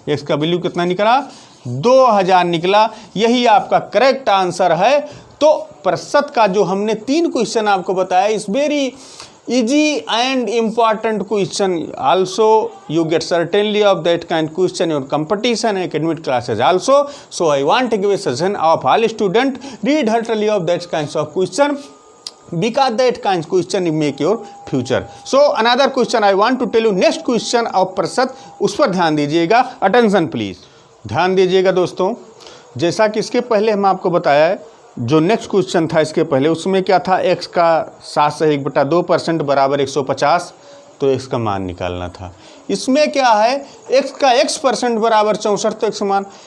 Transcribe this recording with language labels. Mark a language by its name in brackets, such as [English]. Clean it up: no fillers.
[Hindi] x का value कितना निकला 2000 निकला। यही आपका करेक्ट आंसर है। तो प्रतिशत का जो हमने 3 क्वेश्चन आपको बताया, [English] Is very easy and important question also you get certainly of that kind question your competition and academic classes also. So I want to give a suggestion of all student read thoroughly of that kinds of question because that kind of question make your future. So another question I want to tell you, next question of प्रतिशत, [Hindi] उस पर ध्यान दीजिएगा। Attention please, ध्यान दीजिएगा दोस्तों। जैसा कि इसके पहले हम आपको बताया है, जो नेक्स्ट क्वेश्चन था इसके पहले, उसमें क्या था x का 7 से 1/2% बराबर 150, तो x का मान निकालना था। इसमें क्या है x का x% बराबर 64, तो x मान।